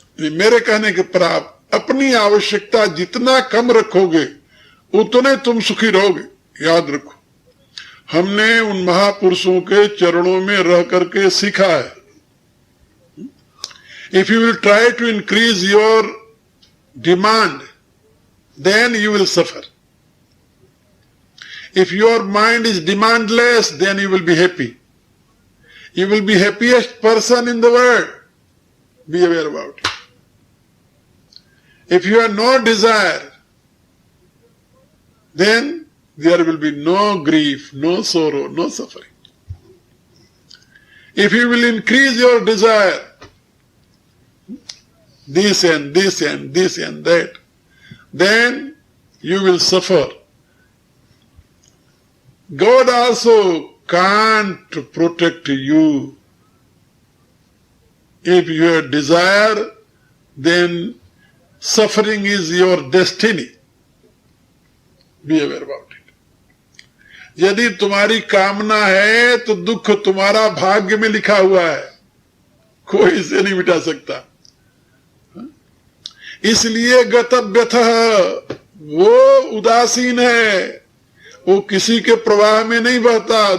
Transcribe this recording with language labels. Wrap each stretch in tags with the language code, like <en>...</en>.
<hi>मेरे कहने के पर आप अपनी आवश्यकता जितना कम रखोगे उतने तुम सुखी रहोगे। याद रखो, हमने उन महापुरुषों के चरणों में रह करके सीखा है।</hi> <en>If you will try to increase your demand, then you will suffer. If your mind is demandless, then you will be happy. You will be happiest person in the world. Be aware about it. If you have no desire, then there will be no grief, no sorrow, no suffering. If you will increase your desire, this and this and this and that, then you will suffer. God also can't protect you. If you have desire, then suffering is your destiny. Be aware about it.</en> <hi>यदि तुम्हारी कामना है तो दुख तुम्हारा भाग्य में लिखा हुआ है, कोई इसे नहीं मिटा सकता। इसलिए गतव्यतः वो उदासीन है, वो किसी के प्रवाह में नहीं बहता।</hi>